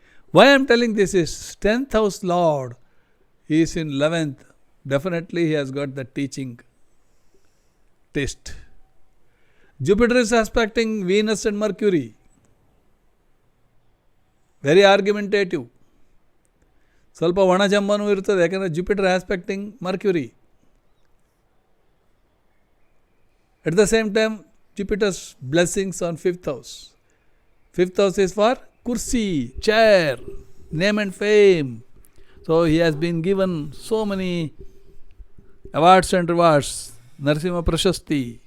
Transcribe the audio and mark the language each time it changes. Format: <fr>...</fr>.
<en>Why I am telling this is 10th house Lord is in 11th. Definitely he has got the teaching taste. Jupiter is aspecting Venus and Mercury. Very argumentative.</en> <kn>ಸ್ವಲ್ಪ ಒಣಜಂಬನೂ ಇರ್ತದೆ, ಯಾಕಂದರೆ</kn> <en>Jupiter aspecting Mercury. At the same time, Jupiter's blessings on 5th house. 5th house is for kursi, chair, name and fame. So he has been given so many awards and rewards. Narasimha Prashasti.</en>